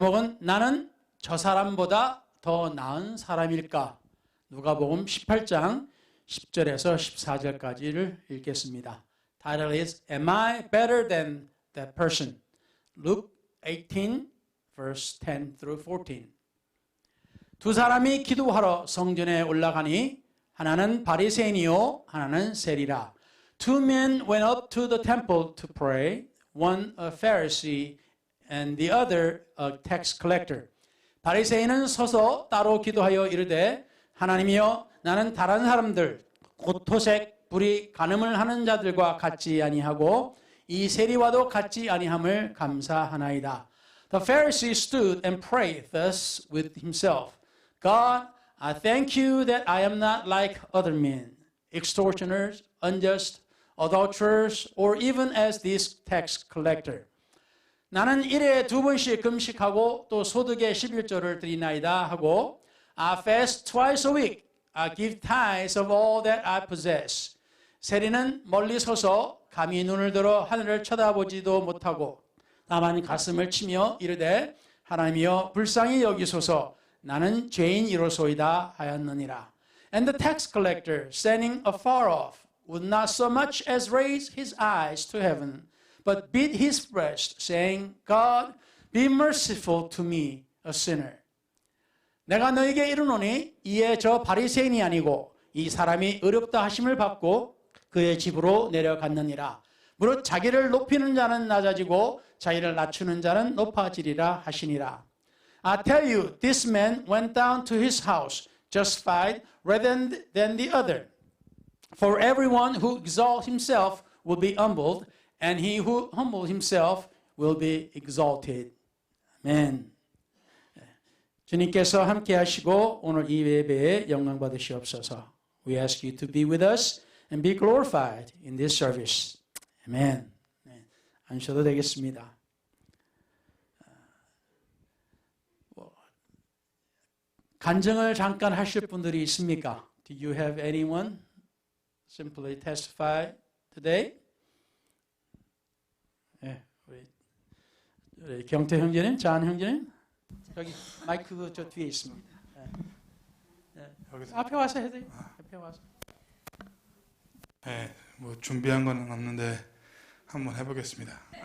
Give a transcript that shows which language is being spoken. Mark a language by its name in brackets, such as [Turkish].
[Korean] 제목은 나는 저 사람보다 더 나은 사람일까? 누가복음 18장 10절에서 14절까지를 읽겠습니다. [English] Title is Am I better than that person? Luke 18 verse 10 through 14. [Korean] 두 사람이 기도하러 성전에 올라가니 하나는 바리새인이요 하나는 세리라. [English] Two men went up to the temple to pray, one a Pharisee and the other a tax collector. [Korean] 바리새인은 서서 따로 기도하여 이르되 하나님이여 나는 다른 사람들 곧 토색 불이 간음을 하는 자들과 같지 아니하고 이 세리와도 같지 아니함을 감사하나이다. [English] The Pharisee stood and prayed thus with himself. God, I thank you that I am not like other men, extortioners, unjust, adulterers, or even as this tax collector. [Korean] 나는 일에 2번씩 금식하고 또 소득의 11조를 드리나이다 하고 [English] I fast twice a week. I give tithes of all that I possess. [Korean] 세리는 멀리 서서 감히 눈을 들어 하늘을 쳐다보지도 못하고 다만 가슴을 치며 이르되 하나님이여 불쌍히 여기소서 나는 죄인이로소이다 하였느니라. [English] And the tax collector standing afar off would not so much as raise his eyes to heaven but beat his breast saying God be merciful to me a sinner. [Korean] 내가 너에게 이르노니 이에 저 바리새인이 아니고 이 사람이 의롭다 하심을 받고 그의 집으로 내려갔느니라. 무릇 자기를 높이는 자는 낮아지고 자기를 낮추는 자는 높아지리라 하시니라. [English] I tell you, this man went down to his house justified rather than the other. For everyone who exalts himself will be humbled, and he who humbles himself will be exalted. [Korean] 아멘. 주님께서 함께 하시고 오늘 이 예배에 영광 받으시옵소서. [English] We ask you to be with us and be glorified in this service. [Korean] 아멘. 앉으셔도 되겠습니다. 간증을 잠깐 하실 분들이 있습니까? [English] Do you have anyone simply testify today? [Korean] 네, 우리 경태 형제님, 잔 형제님, 여기 마이크 저 뒤에 있습니다. 네. 앞에 와서 해도 돼요. 앞에 와서. 네, 뭐 준비한 건 없는데 한번 해보겠습니다.